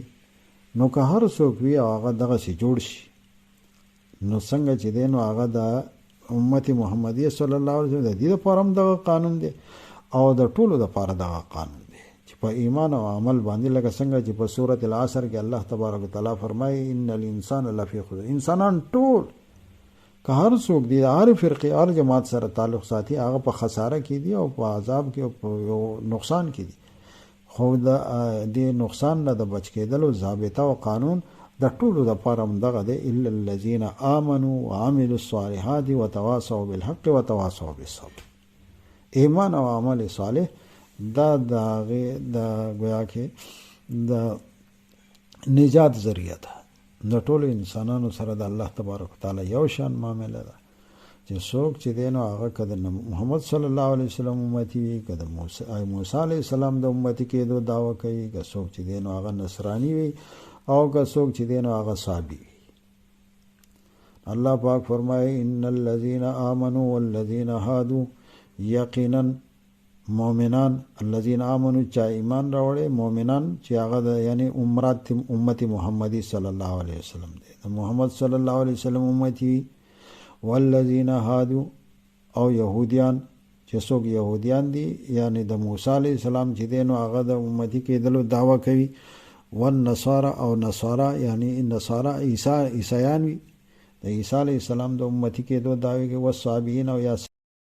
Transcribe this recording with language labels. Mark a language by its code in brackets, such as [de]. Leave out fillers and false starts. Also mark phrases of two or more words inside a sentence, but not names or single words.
[ps] نو که هر څوک وي او هغه دغه سي جوړ شي، نو څنګه چې دینو هغه د امت محمدی [ar] صلی الله علیه وسلم [ps] د دې لپاره هم دغه قانون دی او د ټولو لپاره دغه قانون دی چې په ایمان او عمل باندې، لکه څنګه چې په سورۃ العصر کې [ar] الله تبارک وتعالی [ps] فرمایي [ar] ان الانسان لفی خسر، [ps] انسانان ټول که هر څوک دی هر فرقه هر جماعت سره تعلق ساتي، هغه په خساره کې دي او په عذاب کې او په نقصان کې دي. خو د دې نقصان نه د بچ کېدلو ضابطه او قانون د ټولو د پاره دغه دی، [ar] الا الذين امنوا وعملوا الصالحات وتواصوا بالحق وتواصوا بالصبر. [ps] ایمان او عمل صالح دا د گویا کې د نجات ذریعہ ده. د ټولو انسانانو سره د [ar] الله تبارک وتعالی [ps] یو شان معامله ده چې څوک چې دینو هغه کده محمد [ar] صلی الله علیه وسلم [ps] امتی وي، کده موسی [ar] علیه السلام [ps] د امتی کېدو دعوه کوي، که څوک چې دینو هغه نصرانی وي او که څوک چې دینو هغه صابی وي. الله پاک فرمایي [ar] ان الذين امنوا والذين هادوا، [ps] یقینا مؤمنان، [ar] الذين امنوا [ps] چې ایمان راوړي، مؤمنان چې هغه یعنی امت محمدی [ar] صلی الله علیه وسلم [ps] دی، محمد [ar] صلی الله علیه وسلم [ps] امتی، [ar] والذین هادو [ps] او یهودیان چې څوک یهودیان دي یعنی د موسی [ar] علیه السلام [ps] چې دینو هغه د امتی کېدلو دعوه کوي، والنصارى او نصارا یعنی نصارا عیسایان وي، د عیسی [ar] علیه السلام [ps] د امتی کېدو دعوه کوي، والصابئین او یا